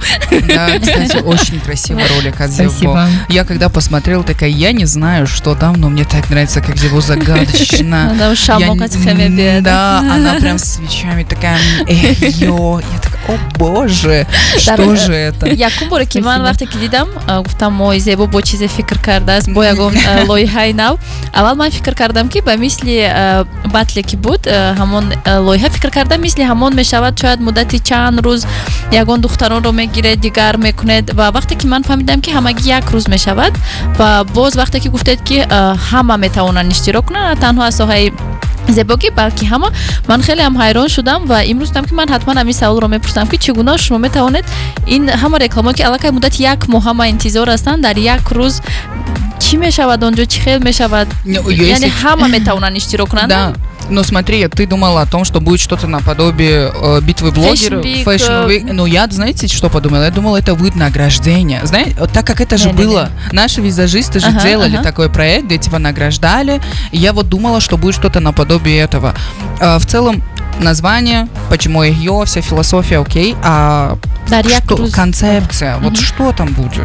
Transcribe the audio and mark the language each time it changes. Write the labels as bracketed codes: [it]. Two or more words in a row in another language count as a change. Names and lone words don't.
[ru] Да, кстати, очень красивый ролик от Зебо. Спасибо. Я когда посмотрела, такая, я не знаю, что там, но мне так нравится, как Зебо загадочно. Да, она прям с свечами такая, эгио. Я такая, о боже, что же это? [tg] Якум бора ки ман вақте ки дидам, гуфтам ой Зебо бо чизе фикр кардааст, бо ягон лоиҳаи нав. Аввал ман фикр кардам ки ба мисли батле ки буд, ҳамон лоиҳа фикр кардам, мисли ҳамон мешавад, шояд муддати чанд рӯз ягон духтаронро мегиред, дигар мекунед, ва вақте ки ман фаҳмидам ки ҳамаги як рӯз мешавад, ва боз вақте ки гуфтед ки ҳама метавонанд иштирок кунанд, танҳо аз соҳаи зебогӣ балки ҳама, ман хеле ҳам ҳайрон шудам ва имрӯз дам ки ман ҳатман ҳамин саволро мепурсам ки чӣ гуна шумо метавонед ин ҳама рекламаҳое ки аллакай муддати як моҳ ҳама интизор ҳастанд, дар як рӯз чӣ мешавад онҷо, чӣ хел мешавад, яъне ҳама метавонанд иштирок кунанд. [ru] Да. Ну смотри, ты думала о том, что будет что-то наподобие битвы блогеров, Fashion Week. Ну я, знаете, что подумала? Я думала, это будет награждение. Знаете, так как это же было, наши визажисты же делали такой проект, где типа награждали. Я вот думала, что будет что-то наподобие этого. В целом, название, почему эгио, вся философия, окей, а что, концепция, вот что там будет?